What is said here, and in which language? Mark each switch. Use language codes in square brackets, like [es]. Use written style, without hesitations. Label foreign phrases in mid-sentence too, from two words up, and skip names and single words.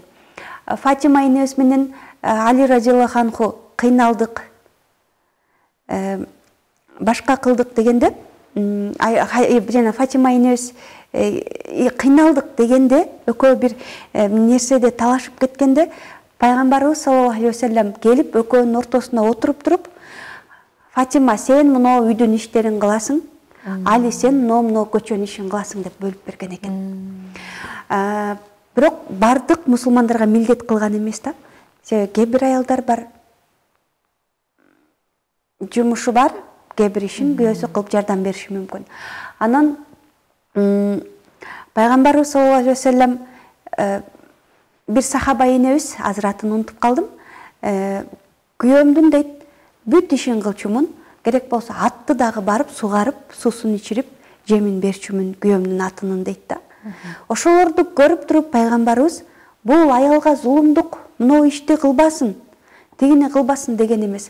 [ky] Фатима энебиз менен Али [ar] رضي الله عنه [ky] кыйналдык, башка кылдык дегенде, жана Фатима энебиз кыйналдык дегенде, экөө бир нерседе талашып кеткенде, пайгамбарыбыз [ar] صلى الله عليه وسلم [ky] келип экөөнүн ортосуна отуруп туруп, "Фатима, сен мына үйдүн иштерин кыласың, Али сен мына көчөнүн ишин кыласың" деп бөлүп берген экен. Бирок бардык мусулмандарга милдет кылган эмес да. Себеби кээ бир аялдар бар, жумушу бар, кээ бир ишин күйөөсү кылып жардам бериши мүмкүн. Анан пайгамбарыбыз [ar] صلى الله عليه وسلم [ky] бир сахаба энебиз, азыратын унутуп калдым, күйөөмдүн дейт, бүт ишин кылчумун, керек болсо атты дагы барып сугарып, суусун ичирип, жемин берчүмүн күйөөмдүн атынын дейт да. Ошолорду көрүп туруп пайгамбарыбыз бул аялга зулумдук, мына ишти кылбасын, тигини кылбасын деген эмес.